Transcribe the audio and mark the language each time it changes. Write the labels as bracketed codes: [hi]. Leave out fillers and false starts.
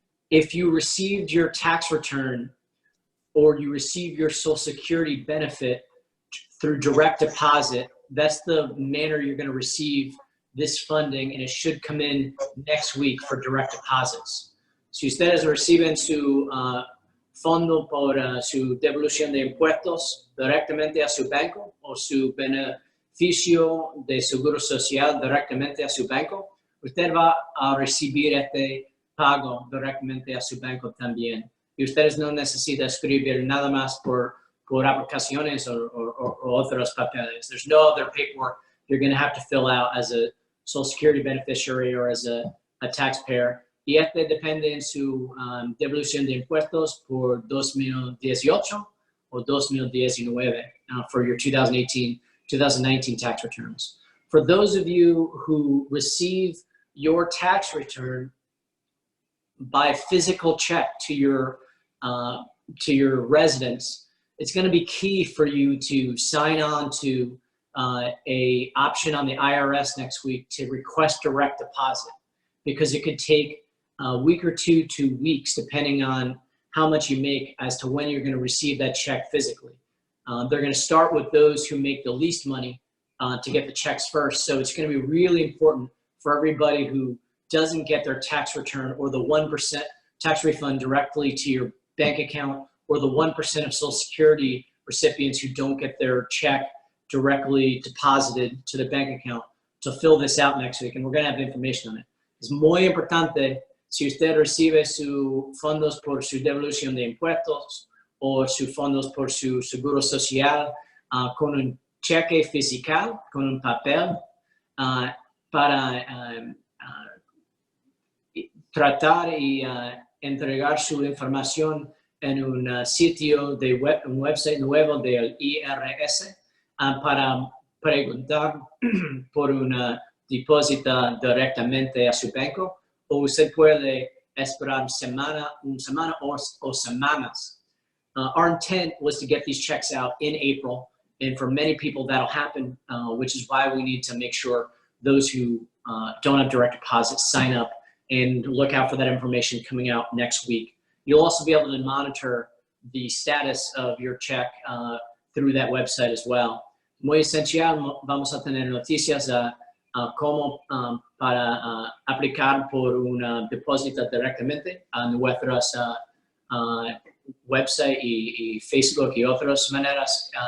[en] If you received your tax return or you receive your Social Security benefit through direct deposit, that's the manner you're going to receive this funding, and it should come in next week for direct deposits. [es] Si ustedes reciben su fondo por su devolución de impuestos directamente a su banco o su beneficio de seguro social directamente a su banco, usted va a recibir este pago directamente a su banco también. Y ustedes no necesitan escribir nada más por aplicaciones o otros papeles. [en] There's no other paperwork you're going to have to fill out as a Social Security beneficiary or as a taxpayer. [es] Y este depende en su devolución de impuestos por 2018 o 2019 [en] for your 2018-2019 tax returns. For those of you who receive your tax return by physical check to your residence, it's going to be key for you to sign on to a option on the IRS next week to request direct deposit, because it could take a week or 2 weeks, depending on how much you make, as to when you're going to receive that check physically. They're going to start with those who make the least money to get the checks first. So it's going to be really important for everybody who doesn't get their tax return or the 1% tax refund directly to your bank account, or the 1% of Social Security recipients who don't get their check directly deposited to the bank account, to fill this out next week. And we're going to have information on it. [es] Es muy importante, si usted recibe sus fondos por su devolución de impuestos o sus fondos por su seguro social, con un cheque físico, con un papel, para tratar y entregar su información en un sitio de un website nuevo del IRS para preguntar por un depósito directamente a su banco, o usted puede esperar una semana o semanas. [en] Our intent was to get these checks out in April, and for many people that'll happen, which is why we need to make sure those who don't have direct deposits sign up and look out for that information coming out next week. You'll also be able to monitor the status of your check through that website as well. [es] Muy esencial, vamos a tener noticias cómo para aplicar por un depósito directamente a nuestras website y Facebook y otras maneras.